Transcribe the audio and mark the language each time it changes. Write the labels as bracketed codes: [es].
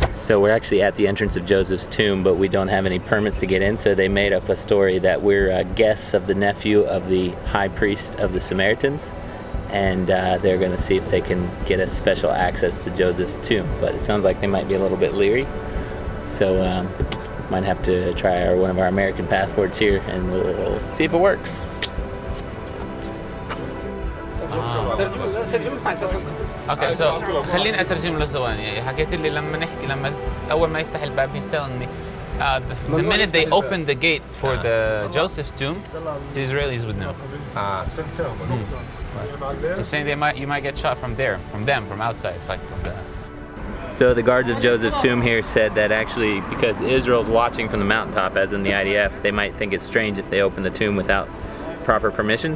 [en] So we're actually at the entrance of Joseph's tomb, but we don't have any permits to get in, so they made up a story that we're guests of the nephew of the high priest of the Samaritans, and they're going to see if they can get us special access to Joseph's tomb. But it sounds like they might be a little bit leery, so might have to try one of our American passports here, and we'll see if it works. Okay, so [ar] خليني أترجم له ثواني. حكيت لي لما أول ما يفتح الباب [en] he's telling me the minute they opened the gate for the Joseph's tomb, the Israelis would know. He's saying you might get shot from outside, like from the. So the guards of Joseph's tomb here said that actually because Israel's watching from the mountaintop, as in the IDF, they might think it's strange if they open the tomb without proper permission.